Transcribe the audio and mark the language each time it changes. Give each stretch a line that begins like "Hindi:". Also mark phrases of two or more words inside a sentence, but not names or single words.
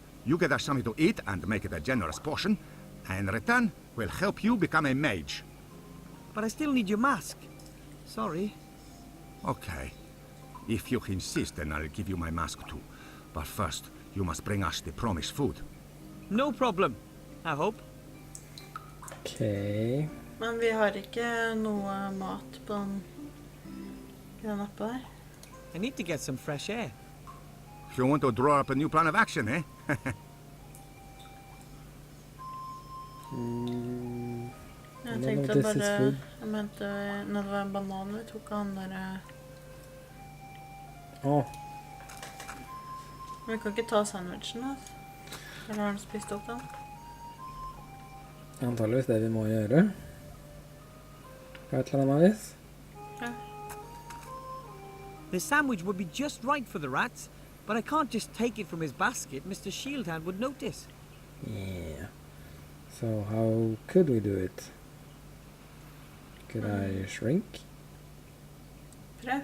English: You get us something to eat and make it a generous portion. And in return, we'll help you become a mage. But I still need your mask. Sorry. Okay. If you insist, then I'll give you my mask too. But first, you must bring us the promised food. No problem, I hope. Ok.
Norwegian: Men vi har ikke noe mat på den oppe der.
English: I need to get some fresh air. If you want to draw up a new plan of action, eh?
Norwegian: Jeg
English: No,
Norwegian: tenkte
English: this is
Norwegian: bare...
English: food.
Norwegian: Jeg mente når det var en banan vi tok av han der... Åh, Men vi kan ikke ta sandwichen, altså. Eller har han spist opp den? antageligvis det vi må gjøre. På et eller annet vis. Ja.
English: The sandwich would be just right for the rats, but I can't just take it from his basket. Mr. Shieldhand would notice. Yeah. So how could we do it? Could I shrink?
Norwegian: Prøv.